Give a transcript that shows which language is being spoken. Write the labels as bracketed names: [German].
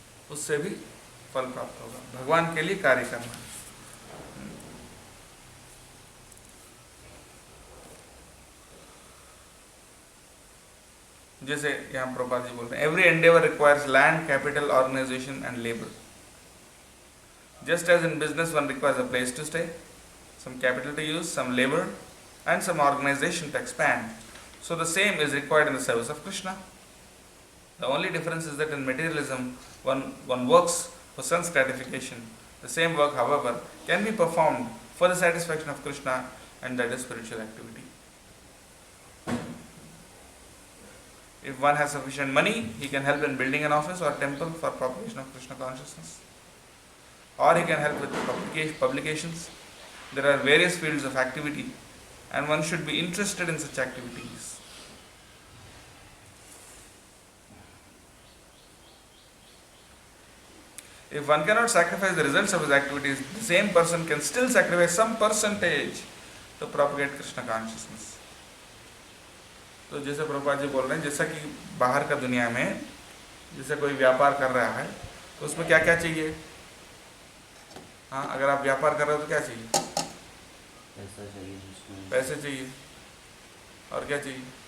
[Hindi] उससे भी फल प्राप्त होगा। भगवान के लिए कार्य करना। जैसे यहाँ प्रभुपाद जी बोलते हैं, [English] Every endeavour requires land, capital, organisation and labour. Just as in business one requires a place to stay, some capital to use, some labor and some organization to expand, so the same is required in the service of Krishna. The only difference is that in materialism one works for sense gratification. The same work, however, can be performed for the satisfaction of Krishna, and that is spiritual activity. If one has sufficient money, he can help in building an office or temple for propagation of Krishna consciousness, or he can help with publications. There are various fields of activity, and one should be interested in such activities. If one cannot sacrifice the results of his activities, the same person can still sacrifice some percentage to propagate Krishna consciousness. [Hindi] तो जैसे प्रभुपाद जी बोल रहे हैं, जैसा कि बाहर का दुनिया में जैसे कोई व्यापार कर रहा है, तो उसमें क्या क्या चाहिए? हाँ, अगर आप व्यापार कर रहे हो तो क्या चाहिए? पैसा चाहिए, पैसे चाहिए, और क्या चाहिए?